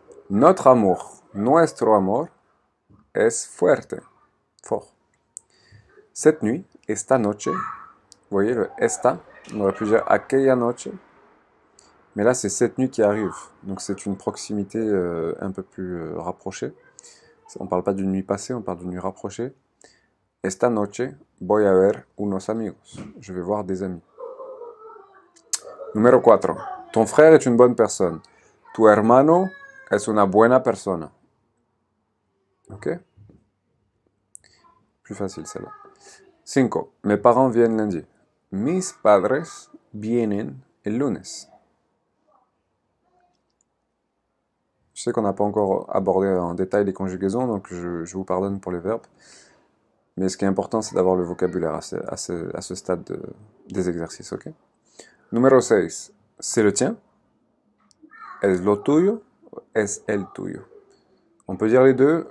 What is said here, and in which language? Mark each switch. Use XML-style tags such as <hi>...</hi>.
<fr>Notre amour,</fr> <es>nuestro amor, es fuerte, fort.</es> <fr>Cette nuit,</fr> <es>esta noche,</es> <fr>vous voyez le esta, on aurait pu dire</fr> <es>aquella noche,</es> <fr>mais là c'est cette nuit qui arrive, donc c'est une proximité un peu plus rapprochée. On ne parle pas d'une nuit passée, on parle d'une nuit rapprochée.</fr> <es>Esta noche voy a ver unos amigos.</es> <fr>Je vais voir des amis. Numéro 4. Ton frère est une bonne personne.</fr> <es>Tu hermano es una buena persona.</es> <fr>Ok? Plus facile celle-là. 5. Mes parents viennent lundi.</fr> <es>Mis padres vienen el lunes.</es> <fr>Je sais qu'on n'a pas encore abordé en détail les conjugaisons, donc je vous pardonne pour les verbes. Mais ce qui est important, c'est d'avoir le vocabulaire à ce stade des exercices, ok? Numéro 6. C'est le tien.</fr> <es>Es lo tuyo. Es el tuyo.</es> <fr>On peut dire les deux.</fr>